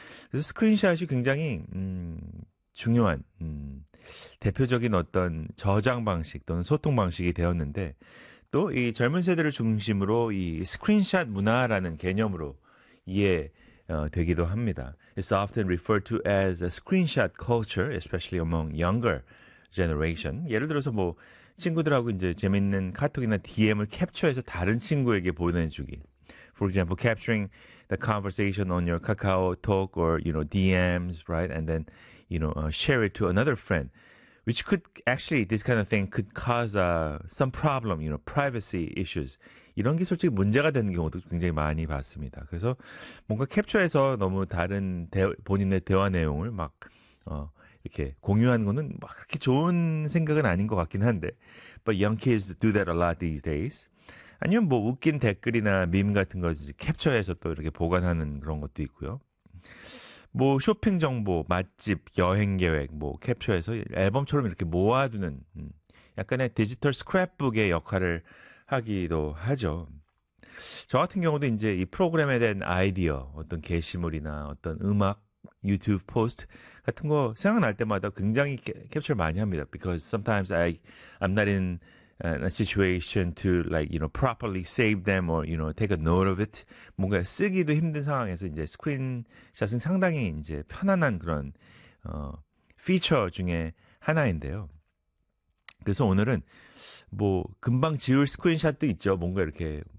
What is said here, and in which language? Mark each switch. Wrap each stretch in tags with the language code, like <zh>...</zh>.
<ko>그래서 스크린샷이 굉장히 중요한 대표적인 어떤 저장 방식 또는 소통 방식이 되었는데 또 이 젊은 세대를 중심으로 이 스크린샷 문화라는 개념으로 이해되기도 합니다.</ko> <en>It's often referred to as a screenshot culture, especially among younger generation.</en> <ko>예를 들어서 뭐 친구들하고 이제 재밌는 카톡이나 DM을 캡처해서 다른 친구에게 보내주기.</ko> <en>For example, capturing the conversation on your Kakao Talk or, you know, DMs, right? And then, you know, share it to another friend, which could actually, this kind of thing could cause some problem, you know, privacy issues.</en> <ko>이런 게 솔직히 문제가 되는 경우도 굉장히 많이 봤습니다. 그래서 뭔가 캡처해서 너무 다른 본인의 대화 내용을 막 이렇게 공유하는 거는 막 그렇게 좋은 생각은 아닌 것 같긴 한데.</ko> <en>But young kids do that a lot these days.</en> <ko>아니면 뭐 웃긴 댓글이나 밈 같은 것을 캡처해서 또 이렇게 보관하는 그런 것도 있고요. 뭐 쇼핑 정보, 맛집, 여행 계획 뭐 캡처해서 앨범처럼 이렇게 모아두는 약간의 디지털 스크랩북의 역할을 하기도 하죠. 저 같은 경우도 이제 이 프로그램에 대한 아이디어, 어떤 게시물이나 어떤 음악, 유튜브 포스트 같은 거 생각날 때마다 굉장히 캡처를 많이 합니다.</ko> <en>Because sometimes I'm not in a situation to, like, you know, properly save them or, you know, take a note of it.</en> <ko>뭔가 쓰기도 힘든 상황에서 이제 스크린샷은 상당히 이제 편안한 그런 feature 중에 하나인데요. 그래서 오늘은 뭐 금방 지울 스크린샷도 있죠. 뭔가 이렇게</ko>